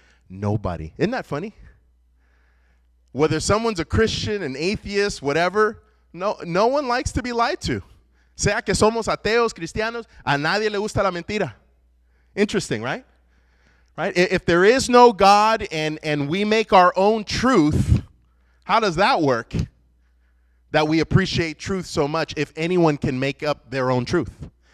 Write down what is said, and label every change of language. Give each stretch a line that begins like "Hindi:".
English: Nobody. Isn't that funny? Whether someone's a Christian, an atheist, whatever, no one likes to be lied to.
Spanish: Sea que somos ateos, cristianos, a nadie le gusta la mentira.
English: Interesting, right? Right? If there is no God and we make our own truth, how does that work? That we appreciate truth so much if anyone can make up their own truth.